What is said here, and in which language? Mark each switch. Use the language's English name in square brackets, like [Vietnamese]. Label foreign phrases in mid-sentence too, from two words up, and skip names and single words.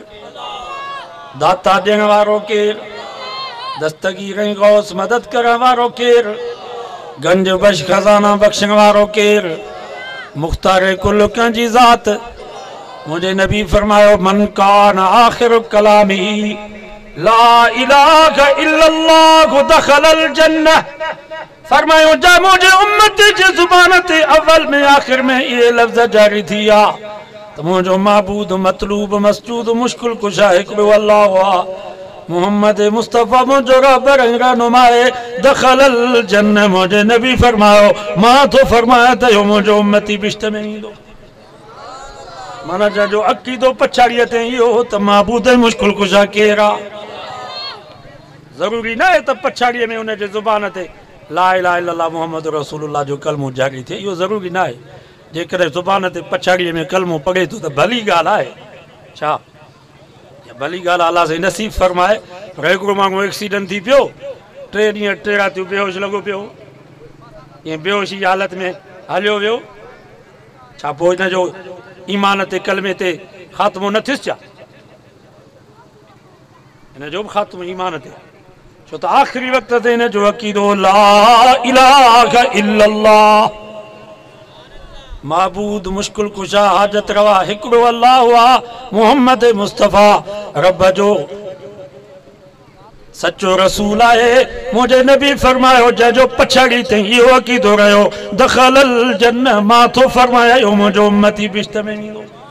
[Sindhi] दाता ॾियण वारो केरु? दस्तगीर ऐं गौस मदद करण वारो केरु? गंज बश खज़ाना बख़्शण वारो केरु? मुख्तार कुल कंहिंजी ज़ात। मुंहिंजे नबी फरमायो [Arabic] من كان آخر كلامه لا إله إلا الله دخل الجنة. [Sindhi] फरमायो जा मुंहिंजे उम्मत जे ज़ुबान ते अव्वल में आख़िर में इहे लफ़्ज़ जारी थी आ त मुंहिंजो महबूद मतलूब मसजूद मुश्किल कुशा हिकिड़ो अल्लाह आहे, मोहम्मद मुस्तफ़ा मुंहिंजो रहबर ऐं रहनुमाए [Arabic] دخل الجنة. [Sindhi] मुंहिंजे नबी फरमायो मां थो फरमायां त इहो मुंहिंजो उम्मती बिश्त में ईंदो। माना जंहिंजो अक़ीदो पछाड़ीअ ते इहो त महबूद मुश्किल कुशा केरु आहे। ज़रूरी न आहे त पछाड़ीअ में हुनजे ज़ुबान ते [Arabic] لا إله إلا الله محمد رسول الله [Sindhi] जो कलमो जारी थिए, इहो ज़रूरी न आहे। जेकॾहिं ज़ुबान ते पछाड़ीअ में कलमो पढ़े थो त भली ॻाल्हि आहे छा? भली ॻाल्हि अलाह से नसीब फरमाए। पर हिकिड़ो माण्हू एक्सीडेंट थी पियो, 3 ॾींहं 3 रातियूं बेहोश लॻो पियो, ईअं बेहोशी हालत में हलियो वियो, छा पोइ हिनजो ईमान ते कलमे ते ख़ात्मो न थियुसि छा? हिनजो बि ख़ात्मो ईमान ते, छो त आख़िरी वक़्त ते हिनजो अक़ीदो [Arabic] لا إله إلا الله [Sindhi] महबूद मुश्किल कुशा हाजत रवा हिकिड़ो अल्लाह आहे, मोहम्मद मुस्तफ़ा रब जो सच्चो रसूल आहे। मुंहिंजे नबी फरमायो जंहिंजो पछाड़ी ते इहो अक़ीदो रहियो [Arabic] دخل الجنة, [Sindhi] मां थो फरमाया इहो मुंहिंजो उम्मती बिश्त में वेंदो।